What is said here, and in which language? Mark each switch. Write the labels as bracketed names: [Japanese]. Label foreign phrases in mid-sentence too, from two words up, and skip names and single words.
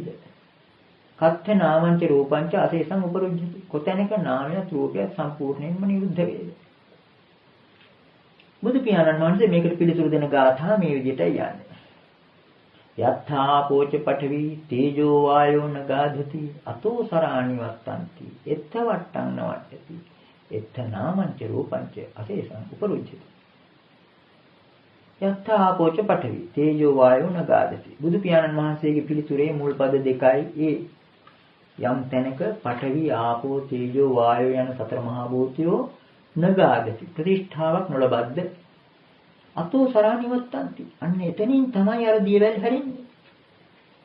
[Pali] කත්ථ නාමංච රූපංච අශේෂං උපරුජ්ජති [Sinhala] කොතැනක නාමයත් රූපයත් සම්පූර්ණයෙන්ම නිරුද්ධ වේද? බුදු පියාණන් වහන්සේ මේකට පිළිතුරු දෙන ගාථා මේ විදිහටයි යන්නේ. [Pali] යත්ථා පෝච පඨවි තේජෝ වායෝ නගාධති අතෝ සරාණි වත්තන්ති එත්ත වට්ටං නවට්ටති එත්ත නාමංච රූපංච අශේෂං උපරුජ්ජති. යත්ථා පෝච පඨවි තේජෝ වායෝ නගාධති. [Sinhala] බුදු පියාණන් වහන්සේගේ පිළිතුරේ මුල් පද දෙකයි ඒ. යම් තැනක [Pali] පඨවි ආපෝ තේජෝ වායෝ [Sinhala] යන සතර මහා භූතයෝ නගාධති ප්‍රතිෂ්ඨාවක් නොලබද්ද [Pali] අතෝ සරානිවත්තන්ති [Sinhala] අන්න එතනින් තමයි අර දියවැල් හැරෙන්නේ.